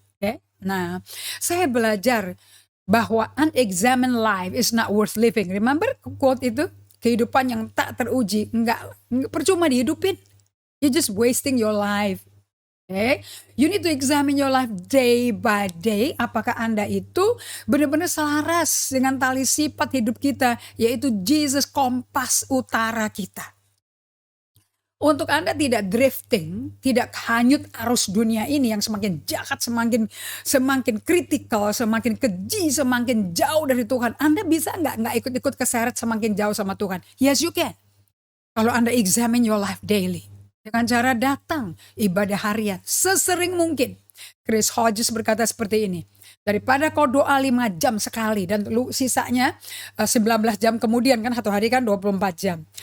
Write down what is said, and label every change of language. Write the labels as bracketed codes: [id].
[id] Okay? Nah, saya belajar bahwa [en] unexamined life is not worth living. Remember quote [id] itu? Kehidupan yang tak teruji, nggak percuma dihidupin. [en] You're just wasting your life. Okay? You need to examine your life day by day. [id] Apakah Anda itu benar-benar selaras dengan tali sifat hidup kita, yaitu Jesus, kompas utara kita. Untuk Anda tidak drifting, tidak hanyut arus dunia ini yang semakin jahat, semakin kritikal, semakin keji, semakin jauh dari Tuhan. Anda bisa nggak ikut-ikut keseret semakin jauh sama Tuhan? [en] Yes, you can. [id] Kalau Anda [en] examine your life daily. [id] Dengan cara datang ibadah harian sesering mungkin. Chris Hodges berkata seperti ini. Daripada kau doa 5 jam sekali dan sisanya 19 jam kemudian, kan satu hari kan 24 jam.